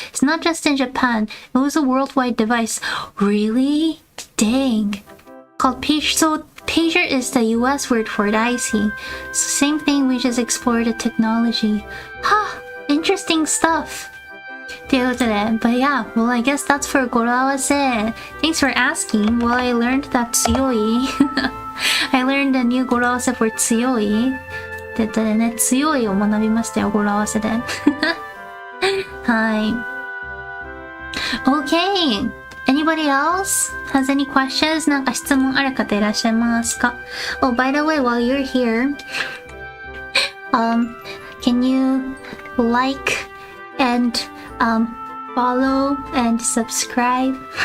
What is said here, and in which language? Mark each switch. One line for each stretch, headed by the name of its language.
English: It's not just in Japan. It was a worldwide device. Really? Dang. Called page. So pager is the US word for it, I see. So same thing, we just explored the technology. Ha! Interesting stuff.
Japanese: ということで
English: but yeah, well I guess that's for 語呂合わせ Thanks for asking. Well, I learned that 強いI learned a new 語呂合わせ for 強い
Japanese: って言ったらね、強いを学びましたよ、語呂合わせではい
English: OK! Anybody else has any questions?
Japanese: なんか質問ある方いらっしゃいますか
English: Oh, by the way, while you're here can you like and follow and subscribe?